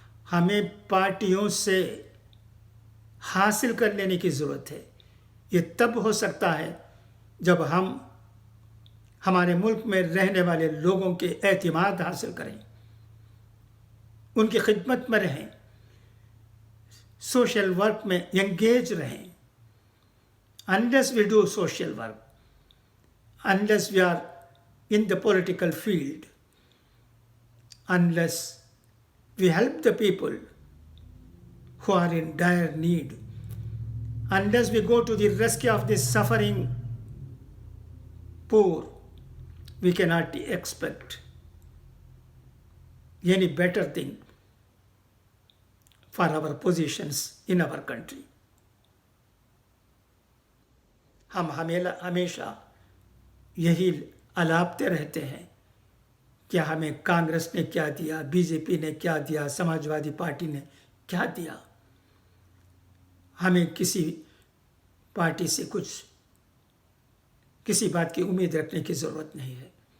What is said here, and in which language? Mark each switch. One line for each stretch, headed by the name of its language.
Hindi: हमें पार्टियों से हासिल कर लेने की ज़रूरत है। ये तब हो सकता है जब हम हमारे मुल्क में रहने वाले लोगों के एतमाद हासिल करें, उनकी खिदमत में रहें, सोशल वर्क में एंगेज रहें।
English: Unless we do social work, unless we are in the political field, unless we help the people who are in dire need, unless we go to the rescue of the suffering poor, we cannot expect any better thing for our positions in our country.
Hindi: हम हमेशा यही अलापते रहते हैं कि हमें कांग्रेस ने क्या दिया, बीजेपी ने क्या दिया, समाजवादी पार्टी ने क्या दिया। हमें किसी पार्टी से किसी बात की उम्मीद रखने की ज़रूरत नहीं है।